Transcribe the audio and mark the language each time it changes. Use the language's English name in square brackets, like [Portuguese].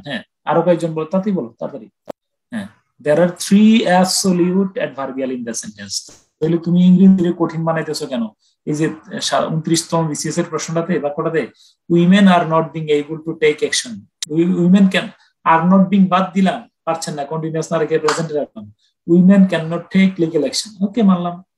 [Bangla] হ্যাঁ, আরো কয়েকজন বলো, তাড়াতাড়ি বলো, তাড়াতাড়ি। [English] হ্যাঁ, there are 3 absolute adverbial in the sentence. [Bangla] তাহলে তুমি ইংরেজিতে কঠিন বানাইতেছো কেন? এই যে 29তম বিসিএস এর প্রশ্নটাতে, বাক্যটাতে [English] women are not being able to take action, [Bangla] women can, are not being বাদ দিলাম, পারছেন না, কন্টিনিউয়াস না রেখে প্রেজেন্টে রাখলাম, [English] Women can not take legal action. [Bangla] ওকে, মানলাম।